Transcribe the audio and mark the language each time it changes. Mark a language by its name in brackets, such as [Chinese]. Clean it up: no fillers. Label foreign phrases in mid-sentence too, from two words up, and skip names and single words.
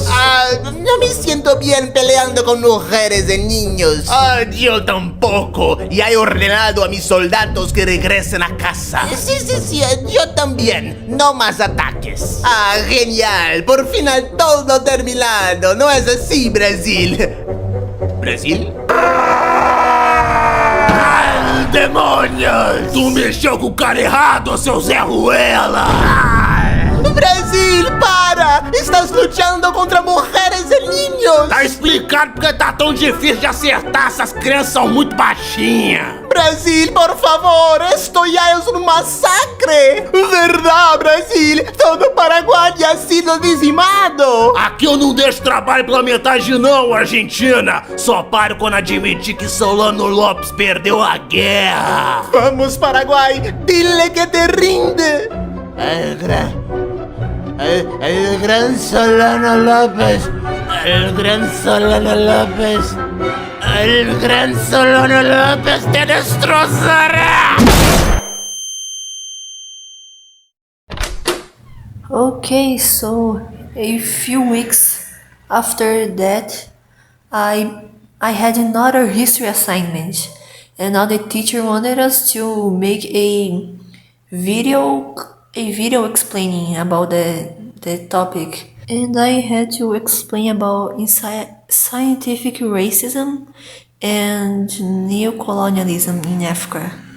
[Spanish] No me siento bien peleando con mujeres y niños. Yo tampoco. Y he ordenado a mis soldados que regresen a casa. Sí, yo también. No más ataques. Genial. Por fin todo terminado. ¿No es así, Brasil? ¿Brasil? [Portuguese] Demônios! Tu mexeu com o cara errado, seu Zé Ruela! Brasil, para! Estás lutando contra mulheres e niños! Tá explicado porque tá tão difícil de acertar, essas crianças são muito baixinhas! [Spanish] Brasil, por favor, esto ya es un masacre! [Portuguese] Verdade, Brasil! Todo o Paraguai [Spanish] ha sido [Portuguese] dizimado! Aqui eu não deixo trabalho pela metade não, Argentina! Só paro quando admitir que Solano Lopes perdeu a guerra! Vamos, Paraguai! [Spanish] Dile que te rinde! El gran Solano López, el gran Solano López, el gran Solano López te destrozará. [English] Okay, so a few weeks after that, I had another history assignment, and now the teacher wanted us to make a video explaining about the topic, and I had to explain about scientific racism and neocolonialism in Africa.